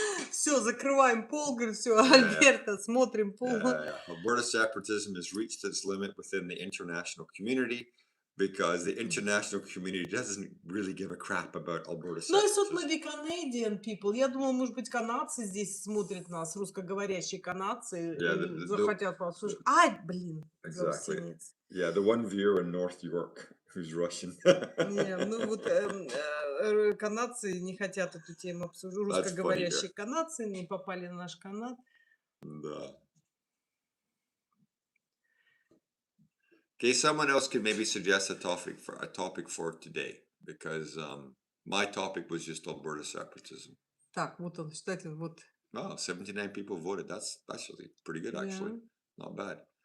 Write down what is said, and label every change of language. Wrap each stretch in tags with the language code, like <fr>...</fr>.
<ru>Все, закрываем пол, говорю, все, Альберта, смотрим пол.</ru> <en>Alberta separatism has reached its limit within the international community because the international community doesn't really give a crap about Alberta</en> <ru>Ну, и тут</ru> <en>separatism. maybe Canadian people.</en> <ru>Я думала, может быть, канадцы здесь смотрят нас, русскоговорящие канадцы,</ru> <en>Yeah,</en> <ru>захотят послушать. Ай, блин,</ru> <en>Exactly.</en> <ru>заусенец.</ru> <en>Yeah, the one viewer in North York who's Russian.</en> <ru>Не, ну вот канадцы не хотят эту тему обсуждать.</ru> <en>That's funny,</en> <ru>Русскоговорящие канадцы не попали на наш канал. Да.</ru> <en>Okay, someone else could maybe suggest a topic for today, because my topic was just Alberta separatism.</en> <ru>Так, вот он, кстати, вот.</ru> <en>Wow, 79 people voted. That's really pretty good, actually. Yeah. Not bad.</en>